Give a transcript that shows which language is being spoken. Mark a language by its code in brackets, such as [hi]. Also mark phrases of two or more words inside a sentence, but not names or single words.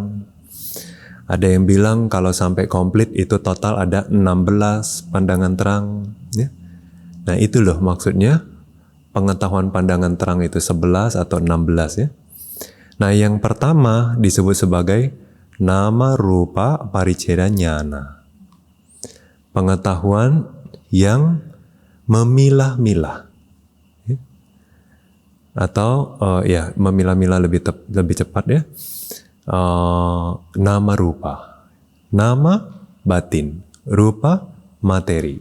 [id] Ada yang bilang kalau sampai komplit itu total ada 16 pandangan terang. Ya. Nah, itu loh maksudnya pengetahuan pandangan terang itu 11 atau 16 ya. Nah, yang pertama disebut sebagai [pi] nama rupa pariccheda jnana. [id] Pengetahuan yang memilah-milah, ya. Atau ya memilah-milah lebih cepat ya. [pi] Nama rupa, [id] nama batin, rupa materi.